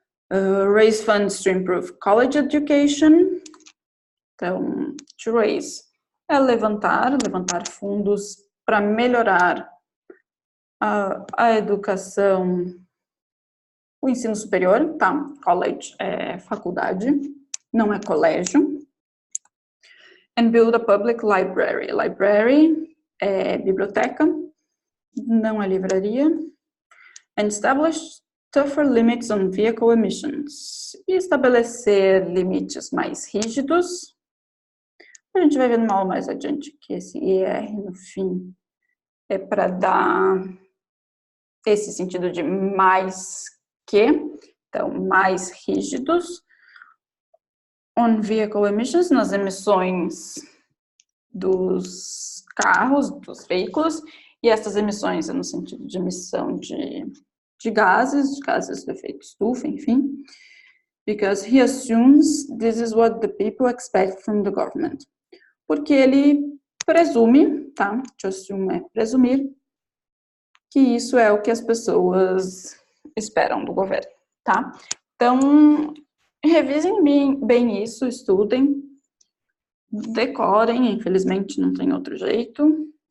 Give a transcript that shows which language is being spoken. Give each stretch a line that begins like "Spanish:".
English: Raise funds to improve college education.
Portuguese: Então, to raise é levantar fundos para melhorar a educação, o ensino superior, tá? College é faculdade, não é colégio.
English: And build a public library.
Portuguese: Library é biblioteca, não é livraria.
English: And establish tougher limits on vehicle emissions.
Portuguese: E estabelecer limites mais rígidos. A gente vai ver numa aula mais adiante que esse ER no fim é para dar esse sentido de mais que, então mais rígidos.
English: On vehicle emissions,
Portuguese: nas emissões dos carros, dos veículos, e essas emissões é no sentido de emissão de gases do efeito estufa, enfim.
English: Because he assumes this is what the people expect from the government.
Portuguese: Porque ele presume, tá? To assume é presumir, que isso é o que as pessoas esperam do governo, tá? Então, revisem bem isso, estudem, decorem, infelizmente não tem outro jeito.